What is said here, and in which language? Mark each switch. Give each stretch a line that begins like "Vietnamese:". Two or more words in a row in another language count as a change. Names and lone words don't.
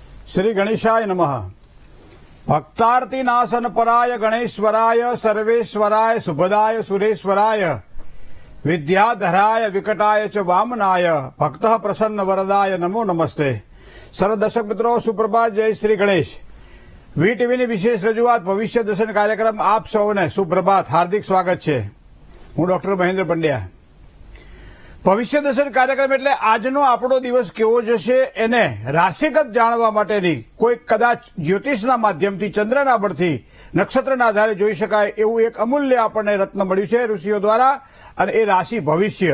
Sanskrit: श्री गणेशाय नमः। भक्तार्ति नाशन पराय गणेश्वराय सर्वेश्वराय सुभदाय सुरेश्वराय विद्याधराय विकटाय च वामनाय भक्तः प्रसन्न वरदाय नमो नमस्ते।
Hindi: सर्व दर्शक मित्रों सुप्रभात, जय श्री गणेश।
Gujarati: વીટીવીની વિશેષ રજૂઆત ભવિષ્ય દર્શન કાર્યક્રમ આપ સૌને સુપ્રભાત, હાર્દિક સ્વાગત છે। હું ડોક્ટર મહેન્દ્ર પંડ્યા। ભવિષ્ય દર્શન કાર્યક્રમ એટલે આજનો આપણો દિવસ કેવો જશે એને રાશિગત જાણવા માટેની કોઈ કદાચ જ્યોતિષના માધ્યમથી, ચંદ્રના બળથી, નક્ષત્રના આધારે જોઈ શકાય એવું એક અમૂલ્ય આપણને રત્ન મળ્યું છે ઋષિઓ દ્વારા, અને એ રાશિ ભવિષ્ય।